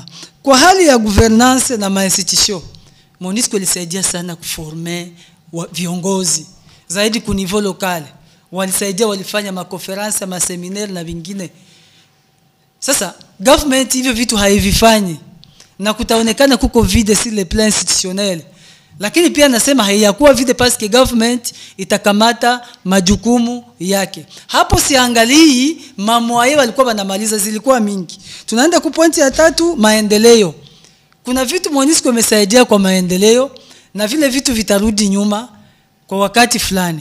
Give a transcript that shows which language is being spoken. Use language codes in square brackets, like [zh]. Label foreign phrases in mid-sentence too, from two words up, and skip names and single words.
[sw] Kwa hali ya governance na ma-institution, MONUSCO ilisaidia sana kuforme viongozi zaidi ku [fr] niveau local. [sw] Walisaidia, walifanya makonferensi, maseminaire na vingine. Sasa government hivyo vitu haivifanyi na kutaonekana kuko [fr] vide sur le plan institutionnel. [sw] Lakini pia nasema haiyakuwa vide [fr] parce que [sw] government itakamata majukumu yake. Hapo siangalii mamwaye walikuwa wanamaliza, zilikuwa mingi. Tunaenda ku pointi ya 3, maendeleo. Kuna vitu MONUSCO imesaidia kwa maendeleo na vile vitu vitarudi nyuma kwa wakati fulani.